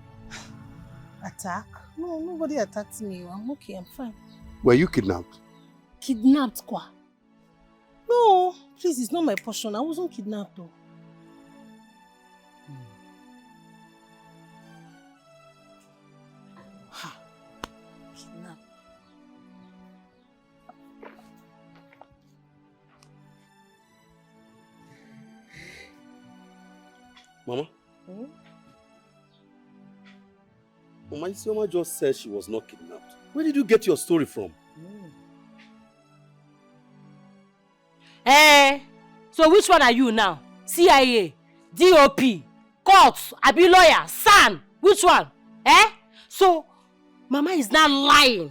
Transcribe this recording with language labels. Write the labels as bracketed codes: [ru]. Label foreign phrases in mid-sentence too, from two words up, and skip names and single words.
[en] Attack? No, nobody attacked me. I'm okay, I'm fine. Were you kidnapped? Kidnapped, kwa? No, please, it's not my portion. I wasn't kidnapped though. Kidnapped. Mama? Mama, Isioma just said she was not kidnapped. Where did you get your story from? So which one are you now? CIA, DOP, court, abi lawyer, SAN? Which one? So, Mama is not lying.